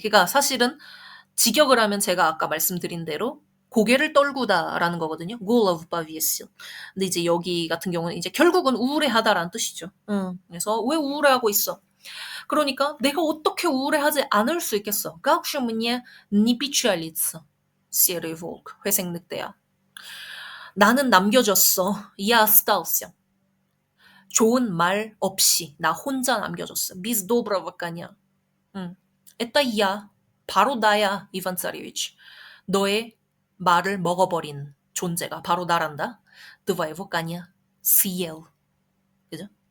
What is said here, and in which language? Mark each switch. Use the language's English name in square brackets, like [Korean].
[Korean] 그러니까 사실은 직역을 하면 제가 아까 말씀드린 대로 고개를 떨구다라는 거거든요. [Russian] 골라부 바비에실. [Korean] 근데 이제 여기 같은 경우는 이제 결국은 우울해하다라는 뜻이죠. 그래서 왜 우울해하고 있어? 그러니까 내가 어떻게 우울해하지 않을 수 있겠어? [Russian] Как же мне не печалиться, серый волк, [Korean] 회색 늑대야. 나는 남겨졌어. [Russian] Я остался. [Korean] 좋은 말 없이 나 혼자 남겨졌어. [Russian] Без доброго коня. Это я. [Korean] 바로 나야, 이반 царевич. 너의 말을 먹어버린 존재가 바로 나란다. [Russian] Твоего коня съел. [Korean] 그죠?